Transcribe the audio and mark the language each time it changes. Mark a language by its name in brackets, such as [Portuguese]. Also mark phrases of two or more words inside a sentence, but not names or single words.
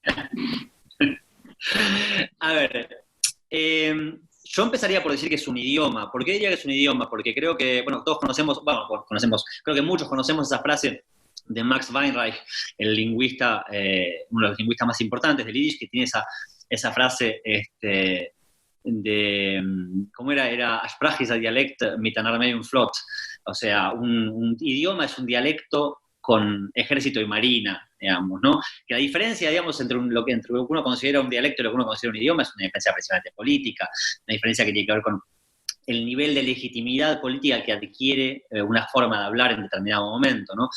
[Spanish] A ver, yo empezaría por decir que es un idioma. ¿Por qué diría que es un idioma? Porque creo que, todos creo que muchos conocemos esa frase de Max Weinreich, el lingüista, uno de los lingüistas más importantes del Yiddish, que tiene esa frase de, ¿cómo era? [German] Era Sprache ist ein Dialekt mit einer Armee und Flot. [Spanish] O sea, un idioma es un dialecto con ejército y marina, digamos, ¿no? Que la diferencia, digamos, entre lo que uno considera un dialecto y lo que uno considera un idioma es una diferencia precisamente política, una diferencia que tiene que ver con el nivel de legitimidad política que adquiere una forma de hablar en determinado momento, ¿no?